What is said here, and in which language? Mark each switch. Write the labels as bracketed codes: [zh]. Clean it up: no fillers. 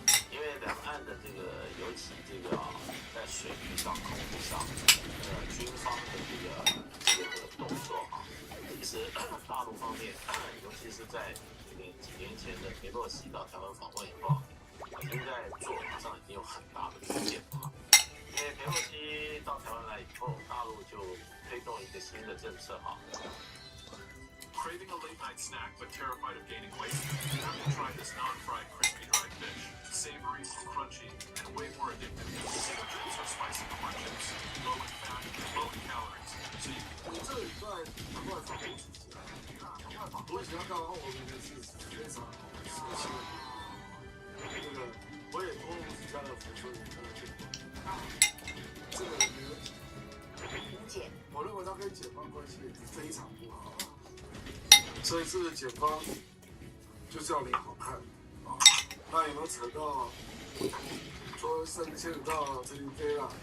[zh] 因为两岸的这个，尤其这个在水域上、空域上，军方的这个动作其实大陆方面，尤其是在几年前的裴洛西到台湾访问以后，已经在做法上已经有很大的变化。因为裴洛西到台湾来以后，大陆就推动一个新的政策 [en] Craving a late night snack but terrified of gaining weight? You have to try this non-fried crispy dried fish. Savory, crunchy, and way more addictive than potato chips or spicy corn chips. Low in fat, low in calories. So you can [zh] 我这礼拜赶快访问自己，我想要看完我们的是非常好的事情。这个我也托吴子家的福，所以跟他见过。这个没问题。吴姐，我认为他跟检方关系非常不好。所以这个检方就是要脸好看啊，那有没有扯到说牵扯到陈林飞啦？